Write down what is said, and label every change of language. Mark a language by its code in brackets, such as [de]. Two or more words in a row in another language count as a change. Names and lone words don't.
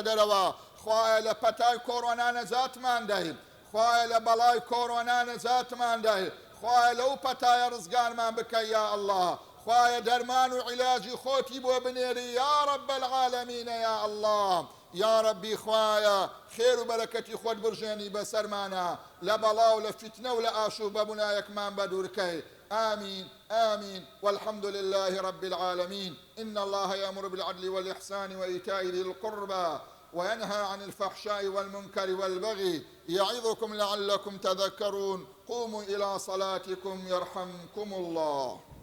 [ckb] دەرەوە خوایە لە پەتای کۆڕۆنا نەجاتمان دەی خوایە لە بەڵای کۆڕۆنا نەجاتمان دەی خوایە لەو پەتایە ڕزگارمان بکەی یا الله خوایە دەرمان و عیلاجی خۆتی بۆ بنێری [ar] یا رب العالمین یا الله یا [ckb] ربی خوایە خێر و بەرەکەتی خۆت برژێنی بەسەرمانە لە بەڵا و لە فتنە و لە ئاشوب بەبوونایەکمان بەدوورکەی آمين [ar] آمين والحمد لله رب العالمين إن الله يأمر بالعدل والإحسان وإيتاء ذي القربى وينهى عن الفحشاء والمنكر والبغي يعظكم لعلكم تذكرون قوموا إلى صلاتكم يرحمكم الله